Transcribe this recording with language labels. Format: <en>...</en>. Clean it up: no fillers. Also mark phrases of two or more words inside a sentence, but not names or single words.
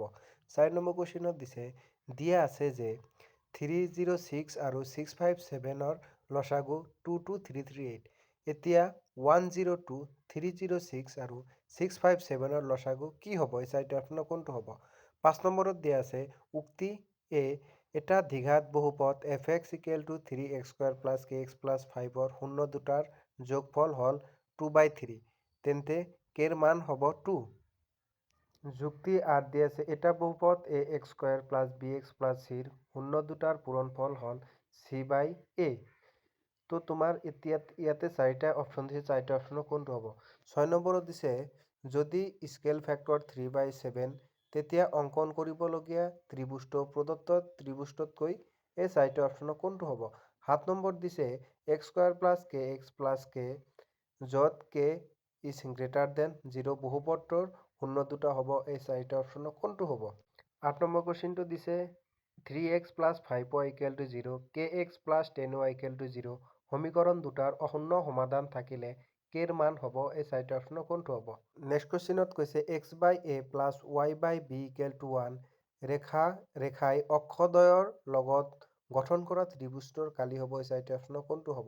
<as>4 নম্বৰ কুৱেশ্যনত দিয়া আছে যে 306 আৰু 657 ৰ লসাগু 22338। এতিয়া 102, 306 আৰু 657 ৰ লসাগু কি হ'ব? এই চাৰিটা অপশ্যনৰ কোনটো হ'ব? 5 নম্বৰত দিয়া আছে উক্তি এ এটা দ্বিঘাত বহুপদ fx = 3x² + kx + 5 ৰ শূন্য দুটাৰ যোগফল হ'ল 2/3, তেন্তে কেৰ মান হ'ব 2। যুক্তি 8 দিয়া আছে এটা বহুপদ ax² + bx + c ৰ শূন্য দুটাৰ পূৰণফল হ'ল c/a। তো তোমাৰ ইয়াতে চাৰিটা অপশ্যন দিছে, চাৰিটা অপশ্যনৰ কোনটো হ'ব? 6 নম্বৰত দিছে যদি স্কেল ফেক্টৰ 3/7, তেতিয়া অংকন কৰিবলগীয়া ত্ৰিভুজটো প্ৰদত্ত ত্ৰিভুজতকৈ এই চাৰিটা অপশ্যনৰ কোনটো হ'ব? 7 নম্বৰত দিছে x² + kx + k য'ত</as> <en>k is greater than 0</en> <as>বহুপদটোৰ শূন্য দুটা হ'ব এই চাৰিটা অপশ্যনৰ কোনটো হ'ব? 8 নম্বৰ কুৱেশ্যনটো দিছে 3x + 5y = 0, kx + 10y = 0 সমীকৰণ দুটাৰ অশূন্য সমাধান থাকিলে কেৰ মান হ'ব এই চাৰিটা অপশ্যনৰ কোনটো হ'ব? নেক্সট কুৱেশ্যনত কৈছে x/a + y/b = 1 ৰেখাই অক্ষদ্বয়ৰ লগত গঠন কৰা ত্ৰিভুজটোৰ কালি হ'ব এই চাৰিটা অপশ্যনৰ কোনটো হ'ব?</as>